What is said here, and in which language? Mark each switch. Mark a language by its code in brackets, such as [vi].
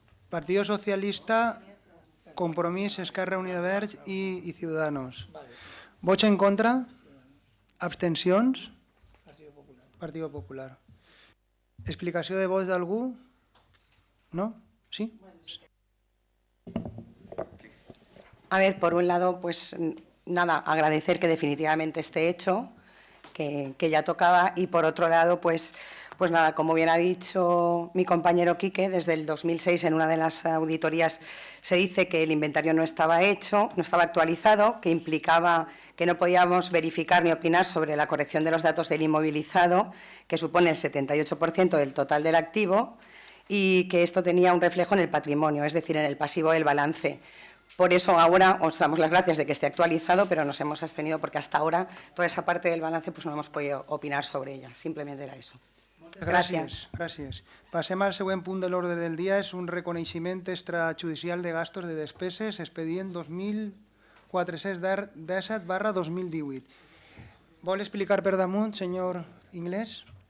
[ca] Partido Socialista, Compromís, Esquerra Unida Verds i Ciudadanos. Vots en contra? Abstencions? Partido Popular. Explicació de vots d'algú? No? Sí? [es] A ver, por un lado, pues nada, agradecer que definitivamente esté hecho, que ya tocaba, y por otro lado, pues nada, como bien ha dicho mi compañero Quique, desde el 2006 en una de las auditorías se dice que el inventario no estaba hecho, no estaba actualizado, que implicaba que no podíamos verificar ni opinar sobre la corrección de los datos del inmovilizado, que supone el 78% del total del activo, y que esto tenía un reflejo en el patrimonio, es decir, en el pasivo del balance. Por eso ahora os damos las gracias de que esté actualizado, pero nos hemos abstenido porque hasta ahora toda esa parte del balance pues no hemos podido opinar sobre ella. Simplemente era eso. [ca] Gràcies. Passem al següent punt de l'ordre del dia. És un reconeixement extrajudicial de gastos de despeses, expedient 2417/2018. Vol explicar per damunt, senyor Inglés?